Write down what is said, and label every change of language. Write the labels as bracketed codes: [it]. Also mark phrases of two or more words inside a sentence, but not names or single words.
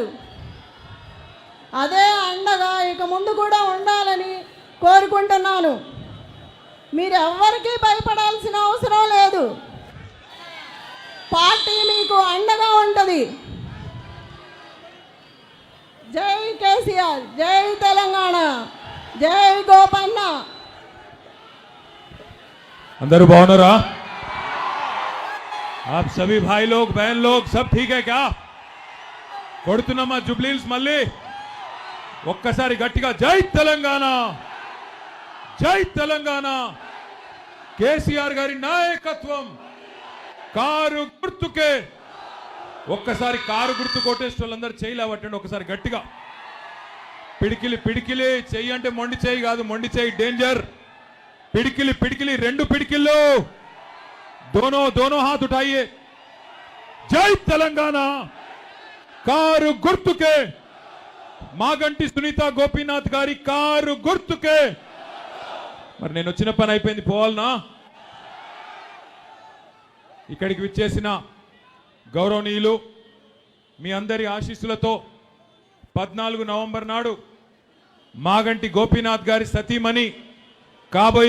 [te] అదే అండగా ఇక ముందు కూడా ఉండాలని కోరుకుంటున్నాను. మీరెవ్వరికీ భయపడాల్సిన అవసరం లేదు. పార్టీ మీకు అండగా ఉంటుంది. జై కేసీఆర్, జై తెలంగాణ, జై గోపన్న. [hi] अंदर बावनरा आप सभी भाई लोग बहन लोग सब ठीक है क्या? [te] కొడుతున్నమ్మ జూబ్లీహిల్స్ మళ్ళీ ఒక్కసారి గట్టిగా జై తెలంగాణ, జై తెలంగాణ, కేసీఆర్ గారి నాయకత్వం, కారు గుర్తుకే. ఒక్కసారి కారు గుర్తు కొట్టేసిన వాళ్ళందరూ చేయలేవట్టండి ఒకసారి గట్టిగా. పిడికిలి పిడికిలి చెయ్యి అంటే మొండి చెయ్యి కాదు, మొండి చెయ్యి డేంజర్. పిడికిలి పిడికిలి రెండు పిడికిళ్ళు, [hi] दोनों दोनों हाथ उठाइए. [te] జై తెలంగాణ, కారు గుర్తుకే, మాగంటి సునీత గోపీనాథ్ గారి కారు గుర్తుకే. మరి నేను వచ్చిన పని అయిపోయింది, పోవాలనా? ఇక్కడికి విచ్చేసిన గౌరవనీయులు మీ అందరి ఆశీస్సులతో 14 నవంబర్ నాడు మాగంటి గోపీనాథ్ గారి సతీమణి, కాబోయే